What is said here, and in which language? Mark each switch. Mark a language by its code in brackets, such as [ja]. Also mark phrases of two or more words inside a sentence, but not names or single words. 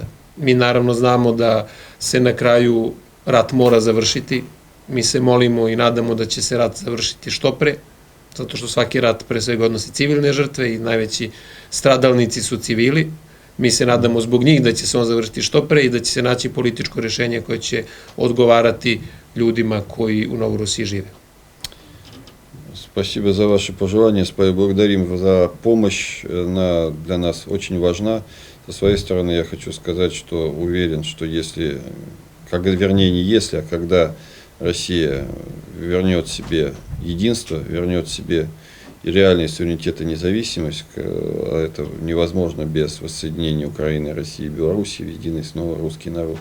[sr] Mi naravno znamo da se na kraju rat mora završiti, mi se molimo i nadamo da će se rat završiti što pre, zato što svaki rat pre svega odnosi civilne žrtve i najveći stradalnici su civili. Mi se nadamo zbog njih da će se on završiti što pre i da će se naći političko rešenje koje će odgovarati ljudima koji u Novorusiji žive. [ru] Спасибо за ваши пожелания, благодарим за помощь, она для нас очень важна. Со своей стороны я хочу сказать, что уверен, что если, вернее не если, а когда Россия вернет себе единство, вернет себе и реальный суверенитет и независимость, а это невозможно без воссоединения Украины, России и Белоруссии в единый снова русский народ.